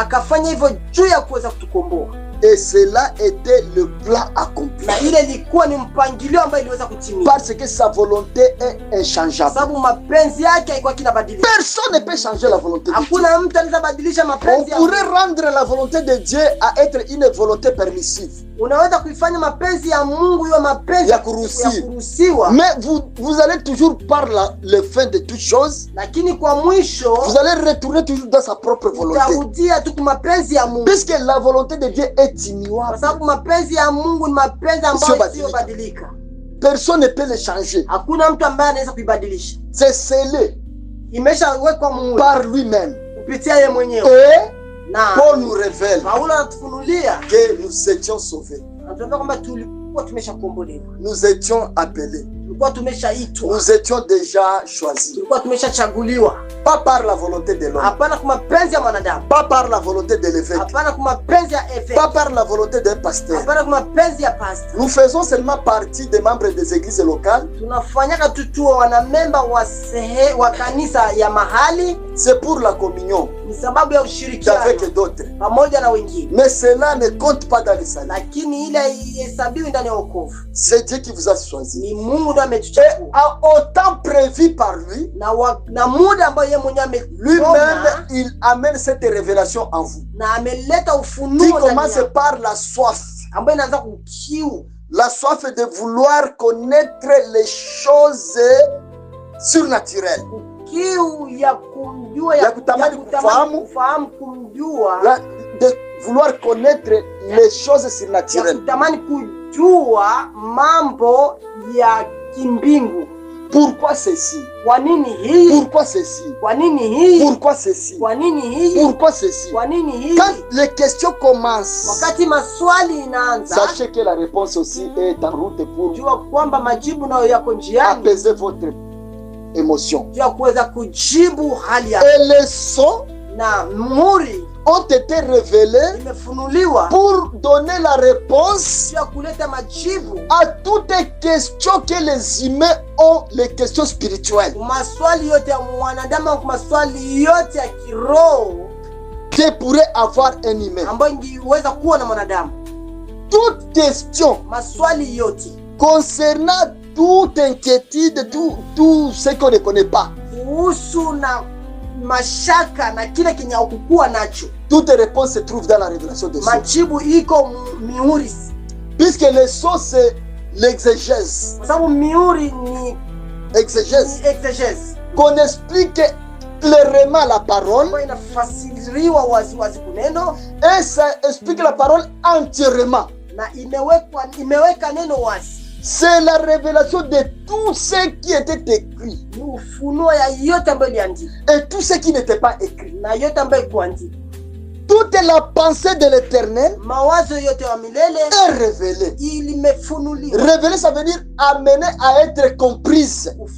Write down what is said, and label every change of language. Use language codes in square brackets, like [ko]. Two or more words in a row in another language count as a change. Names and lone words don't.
[fr] Et cela était le plan accompli. Parce que sa volonté est inchangeable. Personne ne peut changer la volonté de Dieu. On pourrait rendre la volonté de Dieu à être une volonté permissive. [sw] Unaweza kuifanya mapenzi ya Mungu hiyo mapenzi ya kuruhusiwa. [fr] Mais vous allez toujours par le fin de toutes choses. [sw] Lakini kwa mwisho [fr] vous allez retourner toujours dans sa propre volonté. [sw] Utarudia tu kwa mapenzi ya Mungu. [fr] Puisque la volonté de Dieu est immuable. [sw] Kwa sababu mapenzi ya Mungu ni mapenzi ambayo isiyobadilika. [fr] Personne ne peut le changer. [sw] Hakuna mtu ambaye anaweza kuibadilisha. [fr] C'est scellé. [sw] Imeshawekwa muhuri [fr] par lui-même. [sw] Kupitia yeye mwenyewe. [fr] Et [sw] na [fr] Paul nous révèle [sw] Paulo anatufunulia [fr] que nous étions sauvés. [sw] Anatuambia kwamba tulikuwa tumeshakombolewa. [fr] Nous étions appelés. [sw] Tulikuwa tumeshaitwa. [fr] Nous étions déjà choisis. [sw] Tulikuwa tumeshachaguliwa. [fr] Pas par la volonté de l'homme. [sw] Hapana kwa mapenzi ya mwanadamu. [fr] Pas par la volonté de l'évêque. [sw] Hapana kwa mapenzi ya évêque. [fr] Pas par la volonté d'un pasteur. [sw] Hapana kwa mapenzi ya pastor. [fr] Nous faisons seulement partie des membres des églises locales. [sw] Tunafanyaka tutuwa wanamemba wa kanisa ya mahali. [fr] C'est pour la communion. [sw] Ni sababu ya ushirikiano [fr] avec d'autres. [sw] Pamoja na wengine. [fr] Mais cela ne compte pas dans le salut. [sw] Lakini ile haihesabiwi ndani ya wokovu. [fr] C'est Dieu qui vous a choisi. [sw] Ni Mungu ndiye ametuchagua. [fr] Au temps prévu par lui. [sw] Na muda ambao yeye mwenyewe [fr] lui-même il amène cette révélation en vous. [sw] Na ameleta ufunuo [fr] qui commence par la soif. [sw] Ambayo inaanza kukiu. [fr] La soif de vouloir connaître les choses surnaturelles. [sw] Kiu ya kumjua ya kutamani kufahamu kumjua. [fr] De vouloir connaître les choses surnaturelles. [sw] Ya kutamani kujua mambo ya kimbingu. [fr] Pourquoi ceci? [sw] Kwa nini hii? [fr] Pourquoi ceci? [sw] Kwa nini hii? [fr] Pourquoi ceci? [sw] Kwa nini hii? [fr] Pourquoi ceci? [sw] Kwa nini hii? [fr] Quand les questions commencent, [sw] wakati maswali inaanza, [fr] sachez que la réponse aussi est en route pour [sw] jua kwamba majibu nayo yako njiani. [fr] Apaiser votre émotion. [sw] Jua kuweza kujibu hali yako. [fr] Et les sons [sw] na muhuri [fr] ont été révélés pour donner la réponse à toutes les questions que les humains ont, les questions spirituelles. Que pourrait avoir un humain. Toute question concernant toute inquiétude, tout ce qu'on ne connaît pas. [sw] Mashaka na kile kenye ukukua nacho. [fr] Toute réponse se trouve dans la révélation de Dieu. [sw] Majibu iko mihuri. [fr] Puisque le sceau c'est l'exégèse. [sw] Kwa sababu mihuri ni exégèse. [fr] Exégèse. Qu'on explique clairement la parole. [sw] Inafasiriwa wazi kuneno. [fr] Et ça explique la parole entièrement. [sw] Na imeweka neno wazi. [fr] C'est la révélation de tout ce qui était écrit. Et tout ce qui n'était pas écrit. Toute la pensée de l'Éternel est révélée. Révélée, ça veut dire amener à être comprise.